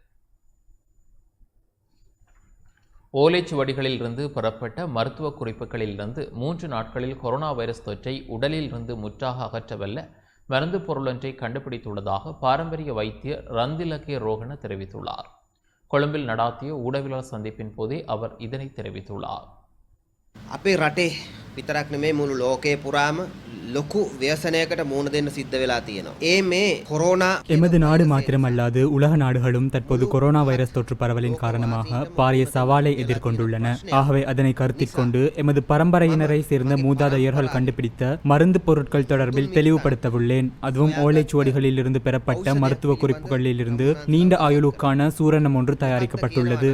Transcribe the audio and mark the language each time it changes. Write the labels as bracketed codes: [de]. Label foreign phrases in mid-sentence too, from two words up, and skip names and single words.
[ta] ஓலைச்சுவடிகளில் இருந்து பெறப்பட்ட மருத்துவ குறிப்புகளிலிருந்து 3 நாட்களில் கொரோனா வைரஸ் தொற்றை உடலில் இருந்து முற்றாக அகற்றவல்ல மருந்து பொருளொன்றை கண்டுபிடித்துள்ளதாக பாரம்பரிய வைத்தியர் ரந்திலகே ரோகண தெரிவித்துள்ளார். கொழும்பில் நடாத்திய ஊடகவியலாளர் சந்திப்பின் போதே அவர் இதனை தெரிவித்துள்ளார். [si] අපේ රටේ විතරක් නෙමේ මුළු ලෝකයේ පුරාම ලොකු ව්‍යසනයකට මුහුණ දෙන්න සිද්ධ වෙලා තියෙනවා. මේ කොරෝනා [ta] எமது நாடு மாத்திரமல்லாது உலக நாடுகளும் தற்போது கொரோனா வைரஸ் தொற்று பரவலின் காரணமாக பாரிய சவாலை எதிர்கொண்டுள்ளன. ஆகவே அதனை கருத்தில் கொண்டு எமது பரம்பரையினரை சேர்ந்த மூதாதையர்கள் கண்டுபிடித்த மருந்து பொருட்கள் தொடர்பில் தெளிவுபடுத்தவுள்ளேன். அதுவும் ஓலைச்சுவடிகளில் இருந்து பெறப்பட்ட மருத்துவ குறிப்புகளில் இருந்து நீண்ட ஆயுளுக்கான சூரணம் ஒன்று தயாரிக்கப்பட்டுள்ளது.